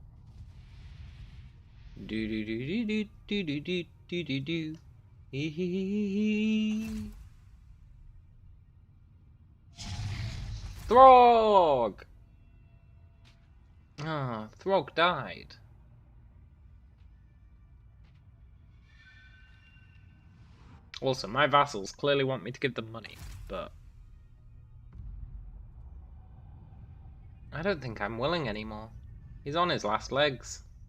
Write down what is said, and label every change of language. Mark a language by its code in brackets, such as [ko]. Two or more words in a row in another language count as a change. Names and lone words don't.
[en] Do do do do do do do do do do. Hee hee hee hee. Throg! Ah, Throg died. Also, my vassals clearly want me to give them money, but I don't think I'm willing anymore. He's on his last legs.